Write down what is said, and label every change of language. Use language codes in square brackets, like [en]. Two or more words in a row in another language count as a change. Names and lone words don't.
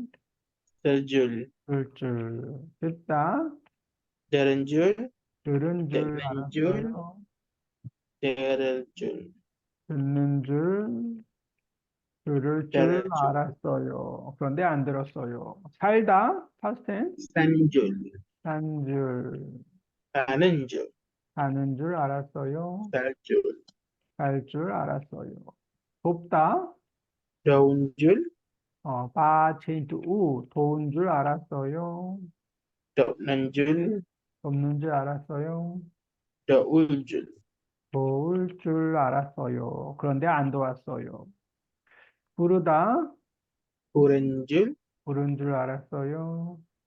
[ko] 쓸 줄, 줄 줄. 듣다, 들은 줄, 들은 줄 듣는 줄, 알았어요. 들을 줄, 듣는 줄, 들을 줄 들을 줄, 알았어요. 그런데 안 들었어요. 살다, [en] past tense, [ko] 산 줄, 산 줄, 사는 줄, 사는 줄 알았어요. 살 줄, 살 줄 알았어요. 돕다, 더운 줄, [en] change to [ko] 도운 줄 알았어요. 덮는 줄, 돕는 줄 알았어요. 더울 줄, 도울 줄 알았어요. 그런데 안 도왔어요. 부르다, 부른 줄, 부른 줄 알았어요.